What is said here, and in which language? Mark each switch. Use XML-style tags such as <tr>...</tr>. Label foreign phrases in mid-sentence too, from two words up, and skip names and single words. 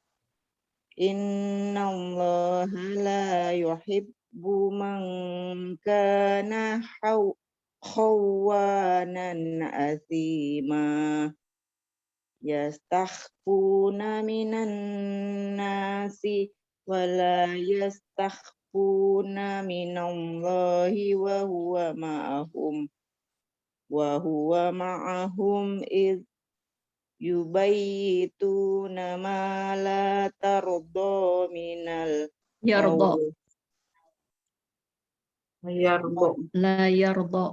<ar>إن الله لا يحب من كان خوانا أثيما. يستخفون من الناس ولا يستخفون من الله وهو معهم إذ يبيتون ما لا ترضى من لا يرضى.</ar>